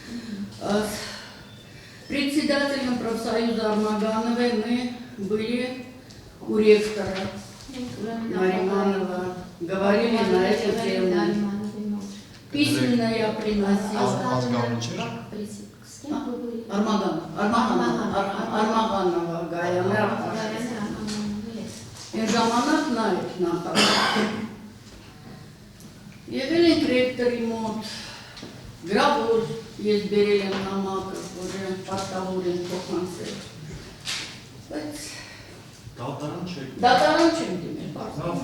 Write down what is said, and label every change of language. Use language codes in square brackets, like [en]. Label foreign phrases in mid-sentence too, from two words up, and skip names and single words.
[ru] С председателем профсоюза Армагановой мы были у ректора Нариманова, говорили на эту тему. Письменно я приносила. Армаганова Гаяна. [hy] Ժամանակ նա էր նախագահ։ Եղել ենք ռեկտորի մոտ, գրավոր ես բերել եմ նամակը, որ պատկավոր են փոխանցել։ Բայց դատարան չեմ դիմել։